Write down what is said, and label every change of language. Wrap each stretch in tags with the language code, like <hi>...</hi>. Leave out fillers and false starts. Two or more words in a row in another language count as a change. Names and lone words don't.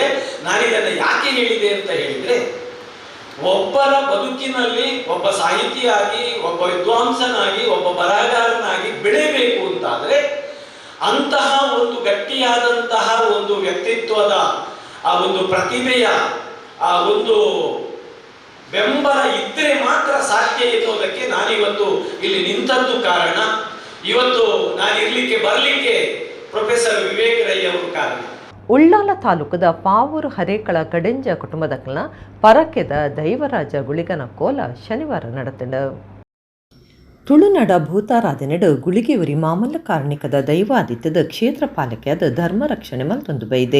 <kn>ನಾನಿದನ್ನು ಯಾಕೆ ಹೇಳಿದೆ ಅಂತ ಹೇಳಿದ್ರೆ, ಒಬ್ಬರ ಬದುಕಿನಲ್ಲಿ ಒಬ್ಬ ಸಾಹಿತಿಯಾಗಿ, ಒಬ್ಬ ವಿದ್ವಾಂಸನಾಗಿ, ಒಬ್ಬ ಬರಹಗಾರನಾಗಿ ಬೆಳೆಯಬೇಕು ಅಂತಾದರೆ ಅಂತಹ ಒಂದು ಗಟ್ಟಿಯಾದಂತಹ ಒಂದು ವ್ಯಕ್ತಿತ್ವದ ಆ ಒಂದು ಪ್ರತಿಭೆಯ ಆ ಒಂದು ಬೆಂಬಲ ಇದ್ದರೆ ಮಾತ್ರ ಸಾಧ್ಯ ಎನ್ನುವುದಕ್ಕೆ ನಾನಿವತ್ತು ಇಲ್ಲಿ ನಿಂತದ್ದು ಕಾರಣ. ಇವತ್ತು ನಾನಿರ್ಲಿಕ್ಕೆ ಬರಲಿಕ್ಕೆ ಪ್ರೊಫೆಸರ್ ವಿವೇಕ್ ರೈ ಅವರು ಕಾರಣ.</kn> <tcy>ಉಳ್ಳಾಲ ತಾಲೂಕದ ಪಾವೂರು ಹರೇಕಳ ಕಡೆಂಜ ಕುಟುಂಬದಕ್ಲ ಪರಕೆದ ದೈವರಾಜ ಗುಳಿಗನ ಕೋಲ ಶನಿವಾರ ನಡೆತಂಡ. ತುಳುನಾಡ ಭೂತಾರಾಧನೆಡು ಗುಳಿಗೆ ಉರಿ ಮಾಮಲ್ಲ ಕಾರಣಿಕದ ದೈವಾದಿತ್ಯದ ಕ್ಷೇತ್ರ ಪಾಲಕಿಯಾದ ಧರ್ಮ ರಕ್ಷಣೆ ಮಲ್ತೊಂದು ಬೈದೆ.</tcy>